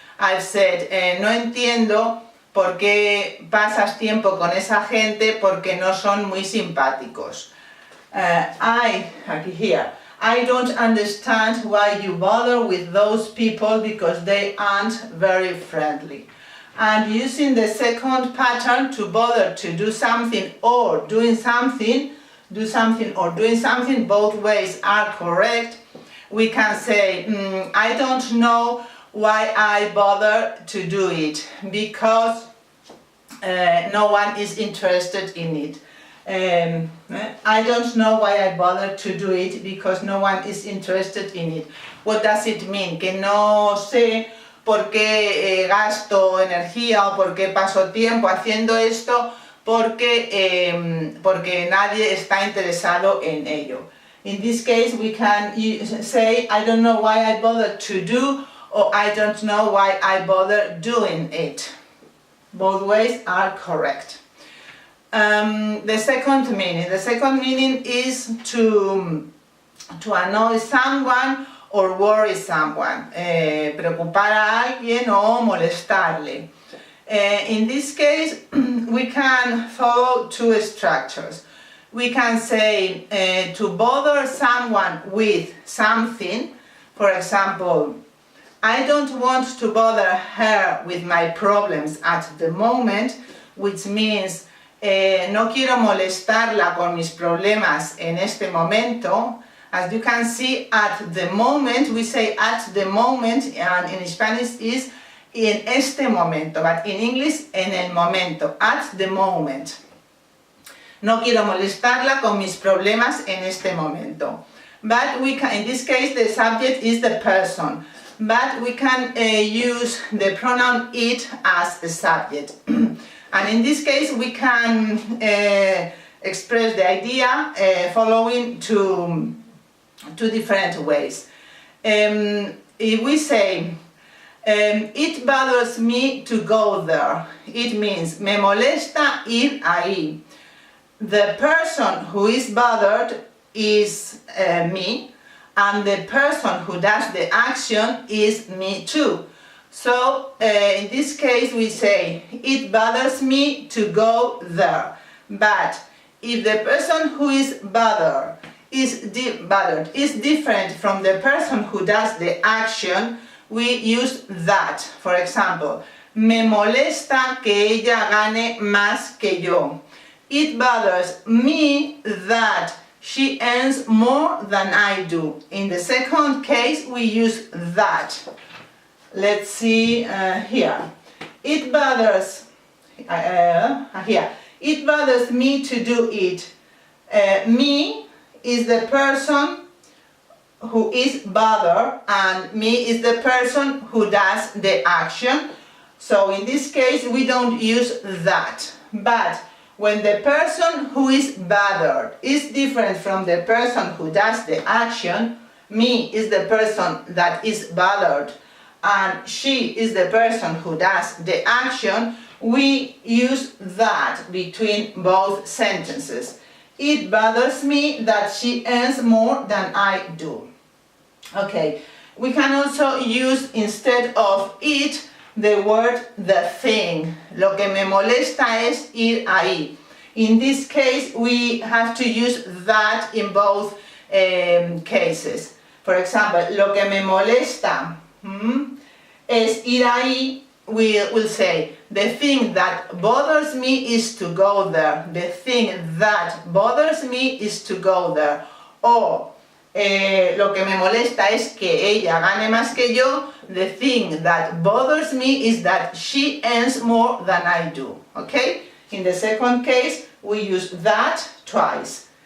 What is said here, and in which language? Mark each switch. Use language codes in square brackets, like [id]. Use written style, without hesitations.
[en] I've said, [es] no entiendo por qué pasas tiempo con esa gente porque no son muy simpáticos. [en] I don't understand why you bother with those people because they aren't very friendly. And using the second pattern, to bother to do something or doing something, do something or doing something, both ways are correct. We can say, I don't know why I bother to do it because no one is interested in it. I don't know why I bother to do it because no one is interested in it. What does it mean? [es] Que no sé por qué gasto energía o por qué paso tiempo haciendo esto porque nadie está interesado en ello. [en] In this case, we can say, I don't know why I bother to do, or I don't know why I bother doing it. Both ways are correct. The second meaning is to annoy someone or worry someone, [es] preocupar a alguien o molestarle. [en] In this case, we can follow two structures. We can say to bother someone with something. For example, I don't want to bother her with my problems at the moment, which means [es] no quiero molestarla con mis problemas en este momento. [en] As you can see, at the moment, we say at the moment, and in Spanish is [es] en este momento, [en] but in English, [es] en el momento, [en] at the moment. [es] No quiero molestarla con mis problemas en este momento. [en] But we can, in this case, the subject is the person. But we can use the pronoun it as a subject. And in this case, we can express the idea following two different ways. If we say, it bothers me to go there, it means [es] me molesta ir ahí. [en] The person who is bothered is me, and the person who does the action is me too. So in this case we say, it bothers me to go there. But if the person who is bothered is different from the person who does the action, we use that. For example, [es] me molesta que ella gane más que yo. [en] It bothers me that she earns more than I do. In the second case, we use that. Let's see here. It bothers here. It bothers me to do it. Me is the person who is bothered, and me is the person who does the action. So in this case, we don't use that. But when the person who is bothered is different from the person who does the action, me is the person that is bothered, and she is the person who does the action, we use that between both sentences. It bothers me that she earns more than I do. Okay, we can also use, instead of it, the word the thing. [es] Lo que me molesta es ir ahí. [en] In this case, we have to use that in both cases. For example, [es] lo que me molesta es ir ahí. [en] We'll say, the thing that bothers me is to go there. The thing that bothers me is to go there. [es] O lo que me molesta es que ella gane más que yo. [en] The thing that bothers me is that she earns more than I do. Okay? In the second case, we use that twice.